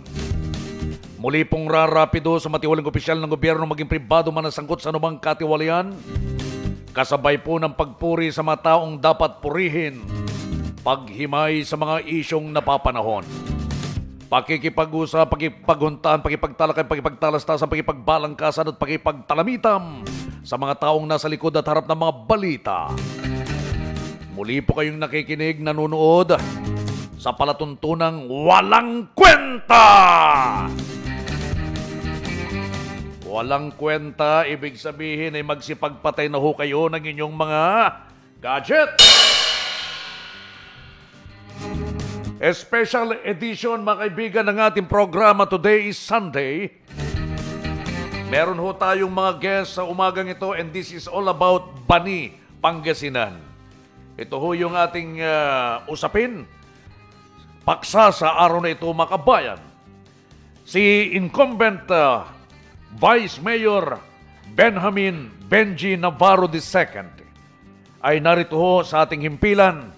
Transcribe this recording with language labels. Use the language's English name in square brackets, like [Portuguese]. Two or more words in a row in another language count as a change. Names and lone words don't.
[Filipino] Muli pong rarapido sa matiwaling opisyal ng gobyerno maging pribado man nasangkot sa anumang katiwalian. Kasabay po ng pagpuri sa mga taong dapat purihin. Paghimay sa mga isyong napapanahon. Pakikipag-usap, pakipaghuntaan, pakipagtalakay, pakipagtalastasan, pakipagbalangkasan at pakipagtalamitam sa mga taong nasa likod at harap ng mga balita. Muli po kayong nakikinig, nanonood sa palatuntunang walang kwenta! Walang kwenta, ibig sabihin ay magsipagpatay na ho kayo ng inyong mga gadget! [English] Special edition, [Filipino] mga kaibigan, ng ating programa. [English] Today is Sunday. [Filipino] Meron ho tayong mga guests sa umagang ito, [English] and this is all about Bani, Pangasinan. [Filipino] Ito ho yung ating usapin. Paksa sa araw na ito, mga kabayan. Si incumbent Vice Mayor Benjamin Benji Navarro II ay narito ho sa ating himpilan.